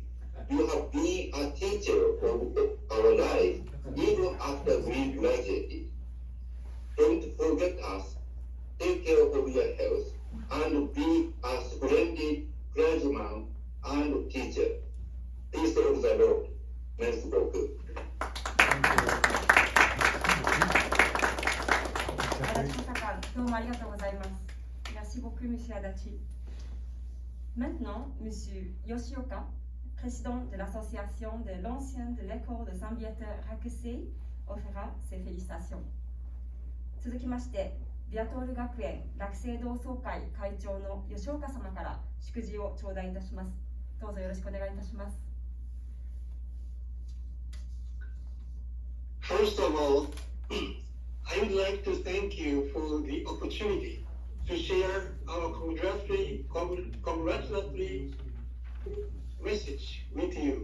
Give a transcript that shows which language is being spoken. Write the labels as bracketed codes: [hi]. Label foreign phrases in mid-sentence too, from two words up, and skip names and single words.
[en] You have been a teacher of our life even after we graduated. Don't forget us. Take care of your health and be a splendid clergyman and teacher. Peace of the Lord. [fr] Merci beaucoup. Merci beaucoup, M. Adachi. Maintenant, M. Yoshioka, président de l'association de l'ancien de l'école de Saint-Viateur Rakusei, offrira ses félicitations. [ja] 続きまして、ビアトール学園学生同窓会会長の吉岡様から祝辞を頂戴いたします。どうぞよろしくお願いいたします。 [en] First of all, I would like to thank you for the opportunity to share our congratulatory message with you.